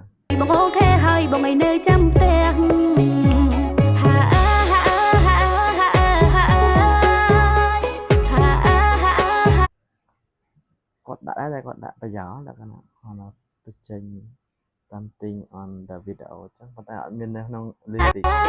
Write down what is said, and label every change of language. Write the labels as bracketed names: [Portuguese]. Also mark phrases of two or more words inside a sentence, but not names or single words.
[Khmer] បងអូខេហើយបងឲ្យនៅចាំផ្ទះ គាត់ដាក់ដែរគាត់ដាក់ប្រយោលដាក់គាត់ទៅចេញតាមទិញ [English] on the video [Khmer] អញ្ចឹងប៉ុន្តែអត់មាននៅក្នុង lyric